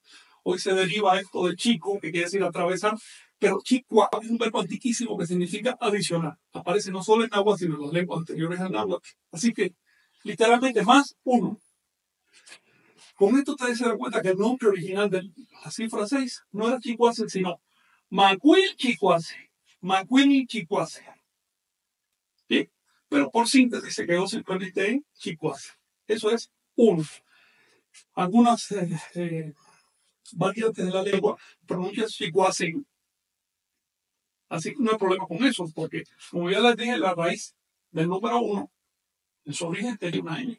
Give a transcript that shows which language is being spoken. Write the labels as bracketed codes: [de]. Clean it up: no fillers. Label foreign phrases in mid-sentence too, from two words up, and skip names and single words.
[es] Hoy se deriva esto de chico, que quiere decir atravesar, pero chicua es un verbo antiquísimo que significa adicionar. Aparece no solo en náhuatl, sino en las lenguas anteriores al náhuatl. Así que, literalmente, más 1. Con esto ustedes se dan cuenta que el nombre original de la cifra 6 no era chicuase, sino [nah] macuil chicuase. Macuil chicuase. [es] ¿Sí? Pero por síntesis se quedó simplemente en chicuase. Eso es 1. Algunas variantes de la lengua pronuncian chicuase. Así que no hay problema con eso, porque como ya les dije, la raíz del número 1 en su origen tenía una N.